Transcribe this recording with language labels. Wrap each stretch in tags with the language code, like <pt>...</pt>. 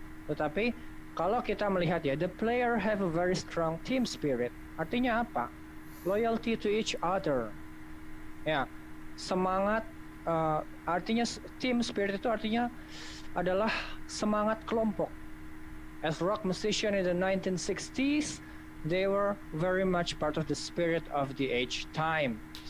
<id>Tetapi kalau kita melihat ya,</id> <en>the player have a very strong team spirit.</en> <id>Artinya apa?</id> <en>Loyalty to each other.</en> <id>Ya, semangat artinya team spirit itu artinya adalah semangat kelompok.</id> <en>As rock musician in the 1960s, they were very much part of the spirit of the age time.</en>